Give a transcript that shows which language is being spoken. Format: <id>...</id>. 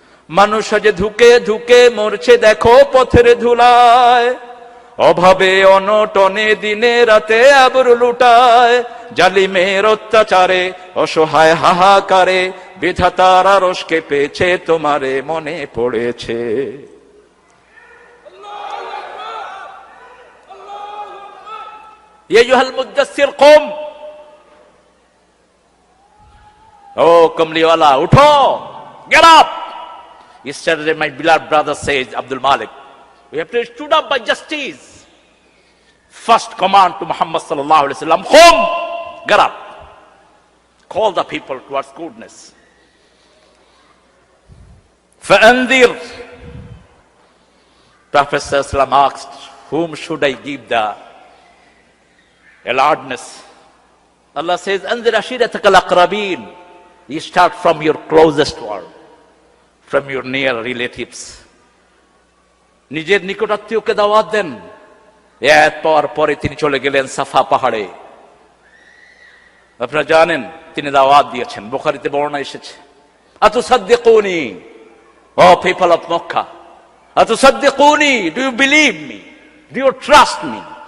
<bn>মানুষ আজ ধুকে ধুকে মরছে দেখো পথের ধুলায়, অভাবে অনটনে দিনে রাতে আবরু লুটায়, জালিমের অত্যাচারে অসহায় হাহাকারে বিধাতার আরশ কেঁপেছে, তোমারে মনে পড়েছে।</bn> <ar>ইয়া আইয়ুহাল মুদ্দাসসির কুম,</ar> <bn>ও কমলিওয়ালা উঠো,</bn> <en>get up. Yesterday my beloved brother says, Abdul Malik, we have to stood up by justice. First command to Muhammad sallallahu alaihi wasallam, qum, get up, call the people towards goodness.</en> <ar>Fa'anzir.</ar> <en>Prophet sallallahu alaihi wasallam asked, whom should I give the alertness? Allah says,</en> <ar>anzir ashiratakal aqrabin.</ar> <en>You start from your closest one, from your near relatives.</en> <bn>নিজের নিকটাত্মীয়কে দাওয়াত দেন। এত পাওয়ার পরে তিনি চলে গেলেন সাফা পাহাড়ে। আপনারা জানেন তিনি দাওয়াত দিয়েছেন, বুখারীতে বর্ণনা এসেছে,</bn> <ar>আতুসাদ্দিকুনি,</ar> <en>O people of Mecca,</en> <bn>আতুসাদ্দিকুনি,</bn> <en>Do you believe me, do you trust me?</en>